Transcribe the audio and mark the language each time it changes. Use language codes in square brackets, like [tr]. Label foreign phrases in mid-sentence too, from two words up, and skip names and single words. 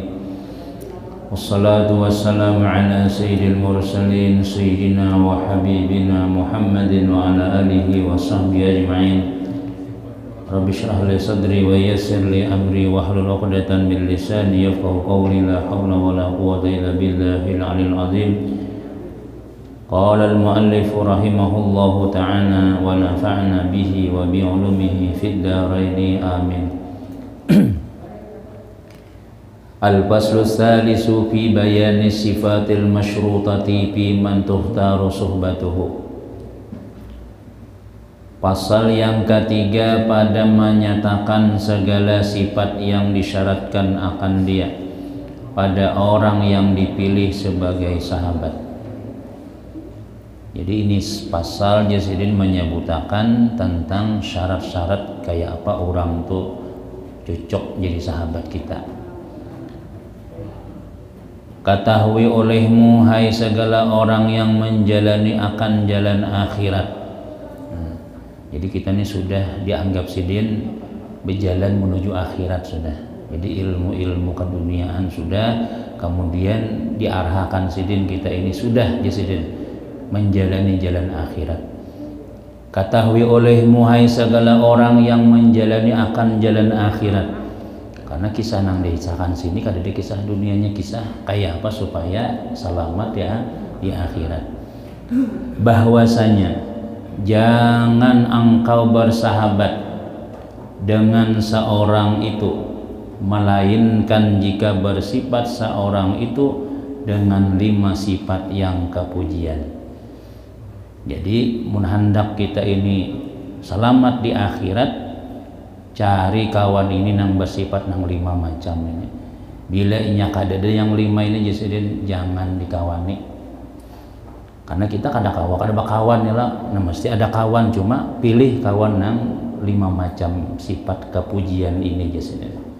[ar] والصلاة والسلام على سيد المرسلين سيدنا وحبيبنا محمد وعلى آله وصحبه أجمعين. رب اشرح لي صدري ويسر لي أمري واحلل عقدة من لساني يفقهوا قولي. لا حول ولا قوة إلا بالله العلي العظيم. قال المؤلف رحمه الله تعالى ونفعنا به وبعلومه في الدارين آمين. الفصل الثالث في بيان الصفات المشروطة في من تختار صحبته. [ms] Pasal yang ketiga pada menyatakan segala sifat yang disyaratkan akan dia pada orang yang dipilih sebagai sahabat. [bjn] Jadi ini pasal Jasidin menyebutkan tentang syarat-syarat kayak apa orang tuh cocok jadi sahabat kita. [ms] Ketahui olehmu hai segala orang yang menjalani akan jalan akhirat. [bjn] Jadi kita ini sudah dianggap sidin berjalan menuju akhirat sudah. Jadi ilmu-ilmu keduniaan sudah, kemudian diarahkan sidin kita ini sudah jasidin menjalani jalan akhirat. [ms] Ketahui olehmu hai segala orang yang menjalani akan jalan akhirat. [bjn] Karena kisah nang dihisahkan sini kada di kisah dunianya, kisah kayak apa supaya selamat ya di akhirat. [ms] Bahwasanya jangan engkau bersahabat dengan seorang itu melainkan jika bersifat seorang itu dengan 5 sifat yang kepujian. [bjn] Jadi mun hendak kita ini selamat di akhirat, cari kawan ini nang bersifat nang 5 macam ini. Bila inya kadada yang 5 ini jadi jangan dikawani. Karena kita kada bakawan ya lah. Nah, mesti ada kawan, cuma pilih kawan nang 5 macam sifat kepujian ini jadi.